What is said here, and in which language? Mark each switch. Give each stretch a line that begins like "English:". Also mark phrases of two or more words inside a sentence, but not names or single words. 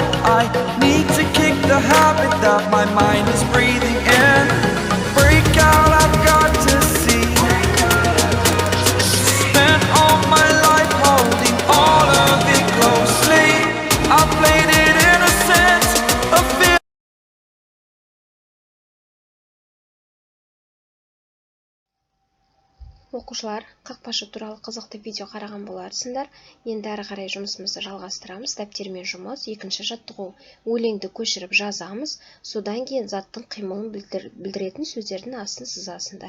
English: I need to kick the habit that my mind is breathing in. Break out, I've got to see. Spent all my life holding all of it closely. I played it innocent, a fear.
Kazakh: Оқушылар, қақпашы туралы қызықты видео қараған боларсыңдар. Енді әрі қарай жұмысымызды жалғастырамыз. Дәптермен жұмыс. Екінші жаттығу: өлеңді көшіріп жазамыз. Содан кейін заттың қимылын білдіретін сөздердің астын сызасыңдар.